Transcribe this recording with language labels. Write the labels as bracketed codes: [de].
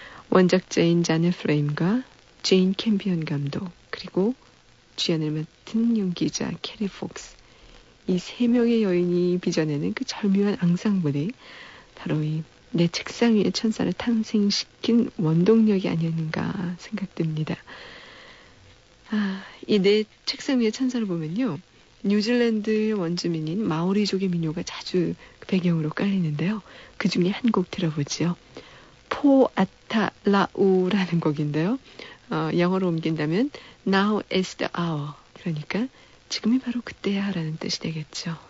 [ko] 원작자인 자넷 프레임과 제인 캠비언 감독 그리고 주연을 맡은 연기자 캐리 폭스 이 세 명의 여인이 빚어내는 그 절묘한 앙상블이 바로 이 내 책상 위에 천사를 탄생시킨 원동력이 아니었는가 생각됩니다. 아, 이 내 책상 위에 천사를 보면요. 뉴질랜드의 원주민인 마오리족의 민요가 자주 배경으로 깔리는데요. 그 중에 한 곡 들어보지요. 포 아타 라우라는 곡인데요. 영어로 옮긴다면 [en] Now is the hour. [ko] 그러니까 지금이 바로 그때야 라는 뜻이 되겠죠.